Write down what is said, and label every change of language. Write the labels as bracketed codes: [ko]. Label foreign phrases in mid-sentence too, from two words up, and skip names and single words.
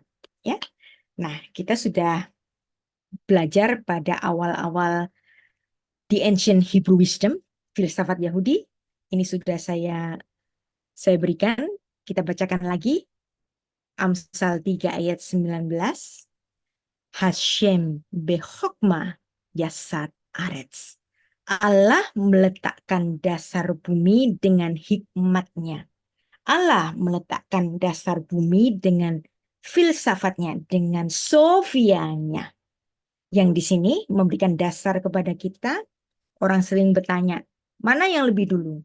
[id] Ya, nah kita sudah belajar pada awal-awal The Ancient Hebrew Wisdom, filsafat Yahudi. Ini sudah saya berikan. Kita bacakan lagi. Amsal 3 ayat 19. [he] השם בחכמה יסד ארץ. [id] Allah meletakkan dasar bumi dengan hikmatnya. Allah meletakkan dasar bumi dengan filsafatnya, dengan sofianya. Yang di sini memberikan dasar kepada kita. Orang sering bertanya, mana yang lebih dulu?